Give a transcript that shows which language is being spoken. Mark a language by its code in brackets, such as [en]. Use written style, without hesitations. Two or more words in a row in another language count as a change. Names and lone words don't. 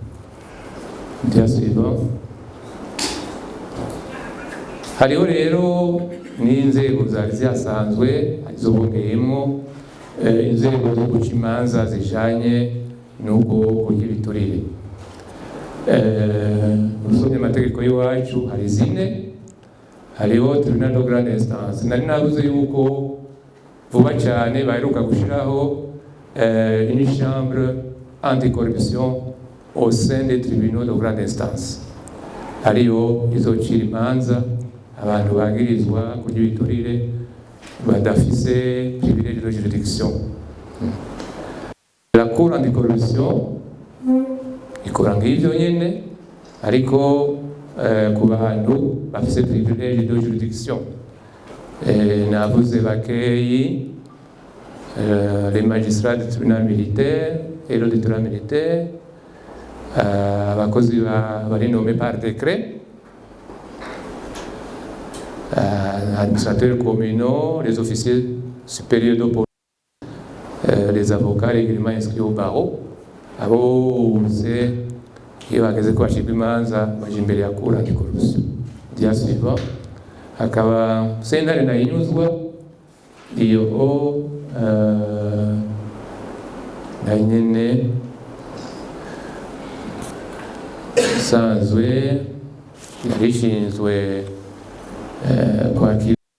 [rn] Hariho rero n'inzego zari zihasanzwe arizo bongeyemo inzego zo guca imanza zijanye n'ubwo kurya ibiturire. Usomye amategeko y'iwacu hari zine. [fr] Hariho tribunal de grande instance, [rn] nari navuze yuko vuba cyane baheruka gushiraho [fr] une chambre anticorruption au sein des tribunaux de grande instance, [rn] ariyo izocira imanza abantu bagirizwa kurya ibiturire badafise [fr] privilège de juridiction. La cour anticorruption [rn] ikora ng'ivyo nyene ariko ku bantu bafise [fr] privilège de juridiction. [rn] Navuze bakeyi [fr] les magistrats du tribunal militaire et le tribunal militaire, [rn] abakozi bari [fr] nommés par décret, administrateurs communaux, les officiers supérieurs de police, les avocats régulièrement inscrits au barreau. [rn] Abo bose iyo bageze ko bashirwa imanza baje imbere ya [fr] cour anticorruption. Dia suivant [rn] hakaba sentare ndayinyuzwa iyo na nyene sanzwe yarishinzwe kwakira